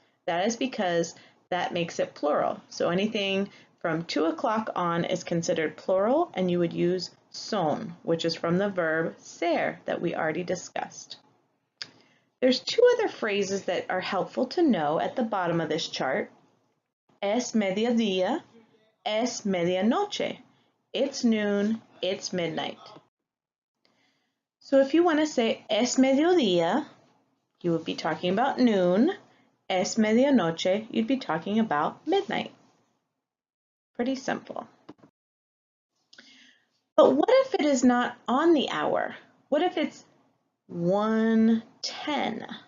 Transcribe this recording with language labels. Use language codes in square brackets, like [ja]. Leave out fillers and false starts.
[en] That is because that makes it plural. So anything from 2 o'clock on is considered plural, and you would use son, which is from the verb ser that we already discussed. There's two other phrases that are helpful to know at the bottom of this chart. [es] Es mediodía, es medianoche. [en] It's noon, it's midnight. So if you want to say es mediodía, you would be talking about noon. Es medianoche, you'd be talking about midnight. Pretty simple. But what if it is not on the hour? What if it's 1:10?